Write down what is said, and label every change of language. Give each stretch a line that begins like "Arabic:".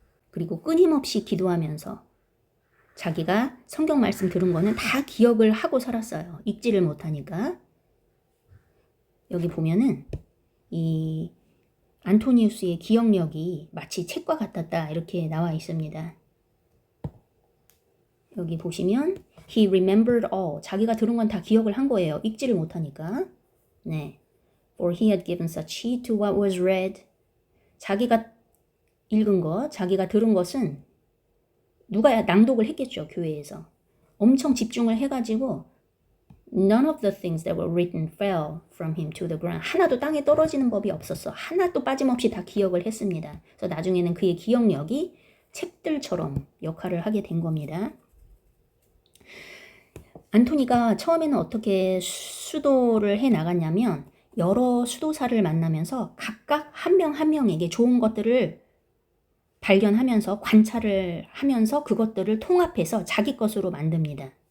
Korean: 그리고 끊임없이 기도하면서 자기가 성경 말씀 들은 거는 다 기억을 하고 살았어요. 읽지를 못하니까. 여기 보면은 이 안토니우스의 기억력이 마치 책과 같았다 이렇게 나와 있습니다.
English: 여기 보시면 he remembered all.
Korean: 자기가 들은 건 다 기억을 한 거예요. 읽지를 못하니까. 네.
English: For he had given such heed to what was read.
Korean: 자기가 읽은 것, 자기가 들은 것은 누가 낭독을 했겠죠. 교회에서. 엄청 집중을 해가지고
English: None of the things that were written fell from him to the ground.
Korean: 하나도 땅에 떨어지는 법이 없었어. 하나도 빠짐없이 다 기억을 했습니다. 그래서 나중에는 그의 기억력이 책들처럼 역할을 하게 된 겁니다. 안토니가 처음에는 어떻게 수도를 해 나갔냐면 여러 수도사를 만나면서 각각 한 명 한 명에게 좋은 것들을 발견하면서 관찰을 하면서 그것들을 통합해서 자기 것으로 만듭니다.